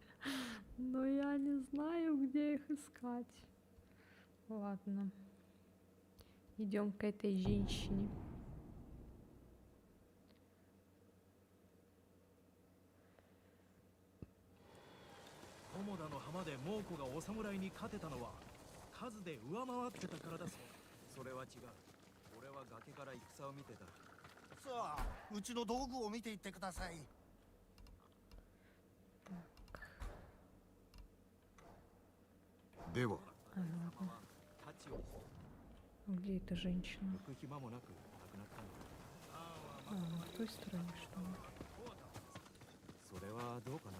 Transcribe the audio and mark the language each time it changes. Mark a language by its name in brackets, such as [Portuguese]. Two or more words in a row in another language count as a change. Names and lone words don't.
[Russian] Но я не знаю, где их искать. Ладно. Идем к этой женщине. [Japanese] 菰田の浜で猛虎がお侍に勝てたのは数で上回ってたからだそうだ。それは違う俺は崖から戦を見てたさあうちの道具を見ていってくださいでは [Russian] А, ладно. [Japanese] 太刀を [Russian] Где эта женщина? [Japanese] 行く暇もなく亡くなったのだ。 [Russian] А, она в той стороне, что ли? [Japanese] それはどうかな。